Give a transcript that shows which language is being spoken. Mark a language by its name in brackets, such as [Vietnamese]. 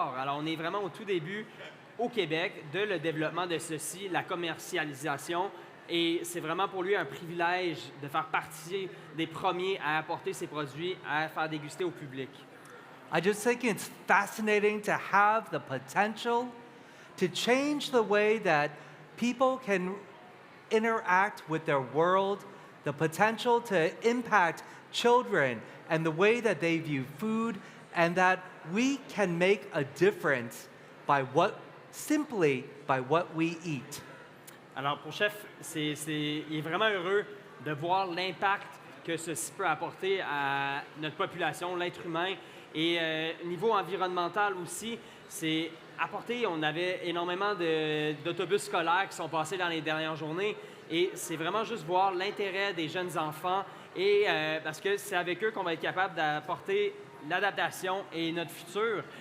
[French] Alors, on est vraiment au tout début au Québec de le développement de ceci, la commercialisation. Et c'est vraiment pour lui un privilège de faire partie des premiers à apporter ces produits, à faire déguster au public. [English] I just think it's fascinating to have the potential to change the way that people can interact with their world, the potential to impact children and the way that they view food, and that we can make a difference simply by what we eat. [French] Alors, pour Chef, il est vraiment heureux de voir l'impact que ceci peut apporter à notre population, l'être humain. Et niveau environnemental aussi, c'est apporter, on avait énormément d'autobus scolaires qui sont passés dans les dernières journées, et c'est vraiment juste voir l'intérêt des jeunes enfants, et parce que c'est avec eux qu'on va être capable d'apporter l'adaptation et notre futur.